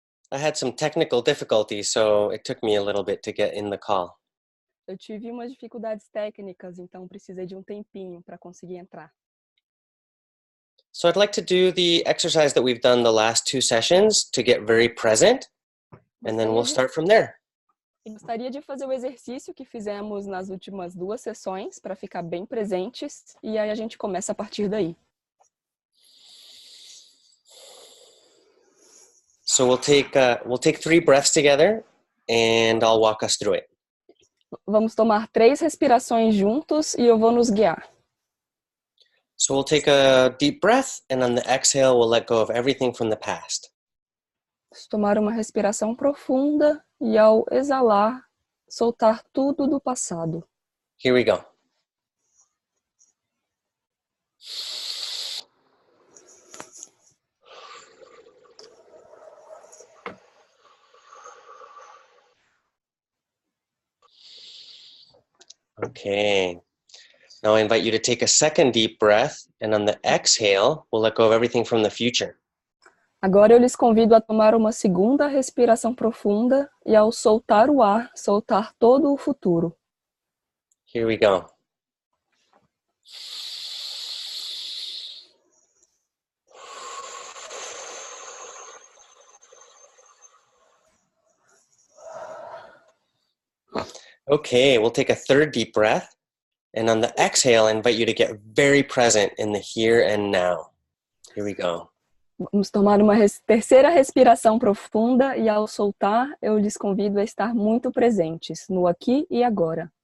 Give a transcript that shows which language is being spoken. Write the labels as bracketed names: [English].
[English] I had some technical difficulties, so it took me a little bit to get in the call. [Portuguese] Eu tive umas dificuldades técnicas, então precisei de um tempinho para conseguir entrar. [English] So I'd like to do the exercise that we've done the last two sessions to get very present, and then we'll start from there. [Portuguese] Gostaria de fazer o exercício que fizemos nas últimas duas sessões para ficar bem presentes, e aí a gente começa a partir daí. [English] So we'll take 3 breaths together, and I'll walk us through it. [Portuguese] Vamos tomar 3 respirações juntos e eu vou nos guiar. [English] So we'll take a deep breath, and on the exhale, we'll let go of everything from the past. [Portuguese] Vamos tomar uma respiração profunda e ao exalar, soltar tudo do passado. [English] Here we go. Okay. Now I invite you to take a second deep breath, and on the exhale, we'll let go of everything from the future. [Portuguese] Agora eu lhes convido a tomar uma segunda respiração profunda e ao soltar o ar, soltar todo o futuro. [English] Here we go. Okay, we'll take a third deep breath. And on the exhale, I invite you to get very present in the here and now. Here we go. [Portuguese] Vamos tomar uma terceira respiração profunda e ao soltar, eu lhes convido a estar muito presentes no aqui e agora.